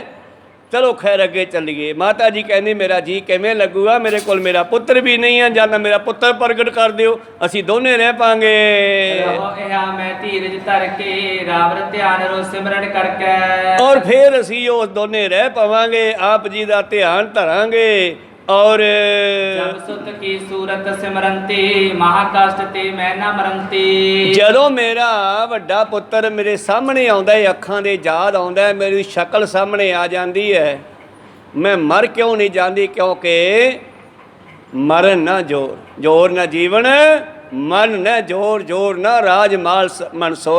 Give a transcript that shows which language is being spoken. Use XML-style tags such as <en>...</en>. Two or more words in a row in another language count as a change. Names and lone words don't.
<pa>ਚਲੋ ਖੈਰ ਅੱਗੇ ਚੱਲੀਏ। ਮਾਤਾ ਜੀ ਕਹਿੰਦੇ ਮੇਰਾ ਜੀ ਕਿਵੇਂ ਲੱਗੂਗਾ? ਮੇਰੇ ਕੋਲ ਮੇਰਾ ਪੁੱਤਰ ਵੀ ਨਹੀਂ ਹੈ, ਜਾਂ ਮੇਰਾ ਪੁੱਤਰ ਪ੍ਰਗਟ ਕਰ ਦਿਓ, ਅਸੀਂ ਦੋਨੇ ਰਹਿ ਪਾਂਗੇ।</pa> <bra>ਮੈਂ ਧੀਰਜ ਧਰ ਕੇ ਰਾਵਰ ਧਿਆਨ ਰੋ ਸਿਮਰਨ ਕਰਕੇ।</bra> <pa>ਔਰ ਫਿਰ ਅਸੀਂ ਉਹ ਦੋਨੇ ਰਹਿ ਪਾਵਾਂਗੇ, ਆਪ ਜੀ ਦਾ ਧਿਆਨ ਧਰਾਂਗੇ। ਔਰ</pa> <bra>जब सुत की सूरत सिमरंती महाकाष्ट ते मैं न मरंती।</bra> <pa>ਜਦੋਂ ਮੇਰਾ ਵੱਡਾ ਪੁੱਤਰ ਮੇਰੇ ਸਾਹਮਣੇ ਆਉਂਦਾ ਹੈ, ਅੱਖਾਂ ਦੇ ਯਾਦ ਆਉਂਦਾ ਹੈ, ਮੇਰੀ ਸ਼ਕਲ ਸਾਹਮਣੇ ਆ ਜਾਂਦੀ ਹੈ, ਮੈਂ ਮਰ ਕਿਉਂ ਨਹੀਂ ਜਾਂਦੀ? ਕਿਉਂਕਿ ਮਰਨ ਨਾ ਜੋਰ, ਜੋਰ ਨਾ ਜੀਵਨ, ਮਰਨ ਨਾ ਜੋਰ, ਜੋਰ ਨਾ ਰਾਜ ਮਾਲ ਮਨਸੂਰ।</pa>